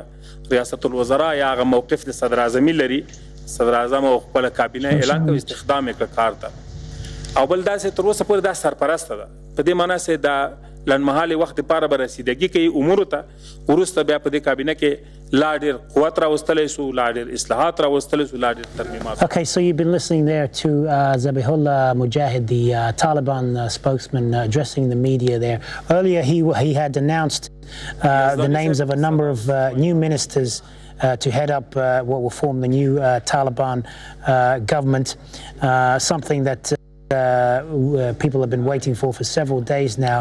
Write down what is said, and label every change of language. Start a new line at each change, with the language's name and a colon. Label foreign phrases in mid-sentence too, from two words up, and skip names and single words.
Pashto: ریاست الوزرا یا هغه موقف د صدر اعظمي لري، صدر اعظم او خپل کابینه اعلان کوي استخدام یې کار ته. او بل دا چې تر اوسه پورې دا سرپرسته ده، په دې معنا چې دا لنډمهالي وخت لپاره به رسیدګي کوي امورو ته، وروسته بیا په دې کابینه کې لا ډېر قوت راوستلی سو، لا ډېر اصلاحات راوستلی سو، لا ډېر ترمیمات.
English: Okay, so you've been listening there to Zabiullah Mujahid, the Taliban spokesman, addressing the media there. Earlier he had announced the names of a number of new ministers to head up what will form the new Taliban government, something that people have been waiting for several days now.